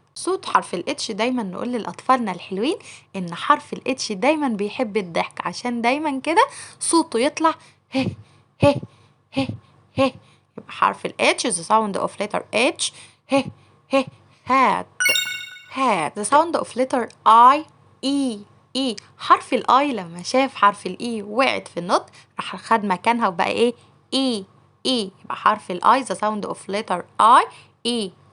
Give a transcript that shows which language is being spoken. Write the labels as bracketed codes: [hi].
[ar] صوت حرف ال H دايما نقول لأطفالنا الحلوين إن حرف ال H دايما بيحب الضحك، عشان دايما كده صوته يطلع ه ه ه ه. يبقى حرف ال H [en] the sound of letter H [ar] ه ه [en] hat hat. The sound of letter I E. [ar] حرف الاي لما شاف حرف الاي وقعت في النطق راح خد مكانها وبقى ايه؟ اي. يبقى حرف الاي [en] the sound of letter I E.